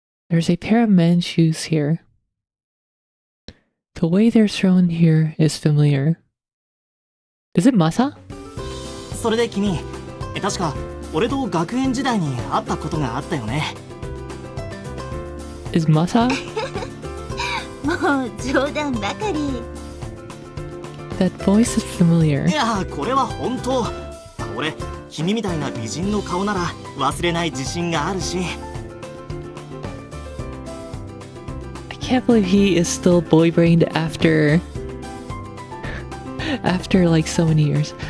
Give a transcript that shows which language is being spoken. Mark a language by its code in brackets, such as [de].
[en] There's a pair of men's shoes here. The way they're thrown here is familiar. Is it Masa? [ja] それで君、確か俺と学園時代に会ったことがあったよね。 [en] Is Masa? [ja] もう冗談ばかり。 [en] That voice is familiar. [ja] いや、これは本当。俺、君みたいな美人の顔なら忘れない自信があるし。 [en] I can't believe he is still boy-brained after like so many years.